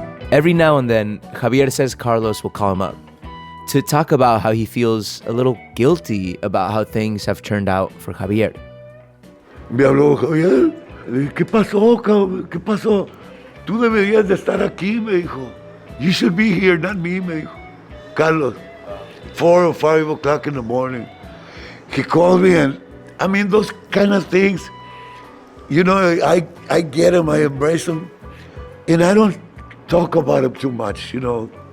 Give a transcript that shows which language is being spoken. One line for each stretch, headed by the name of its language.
English: Every now and then, Javier says Carlos will call him up to talk about how he feels a little guilty about how things have turned out for Javier.
Spanish: Me habló Javier. Le dije, ¿qué pasó, cabrón? ¿Qué pasó? Tú deberías de estar aquí, me dijo.
English: You should be here, not me, me dijo. Carlos, 4 or 5 o'clock in the morning. He called me and, I mean, those kind of things, you know, I get him, I embrace him, and I don't talk about him too much, you know.